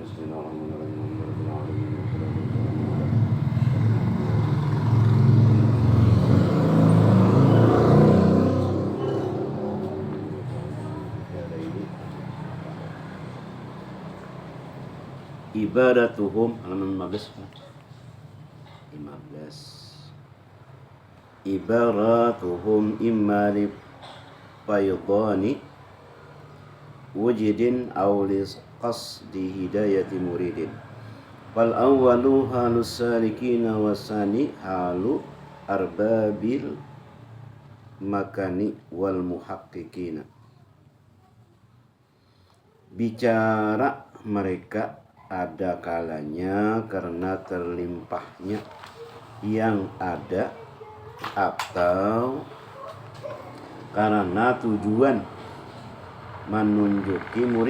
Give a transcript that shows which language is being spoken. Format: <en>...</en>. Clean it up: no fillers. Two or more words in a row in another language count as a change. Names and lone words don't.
<ar>بسم الله الرحمن الرحيم. الحمد لله رب العالمين والصلاة والسلام على ibadatuhum halaman 15 عباراتهم إما لفيضان وجود أو لقصد هداية مريد فالأول حال السالكين والثاني حال أرباب المكان والمحققين.</ar> <id>Bicara mereka ada kalanya karena terlimpahnya yang ada atau karena tujuan menunjuki murid.</id>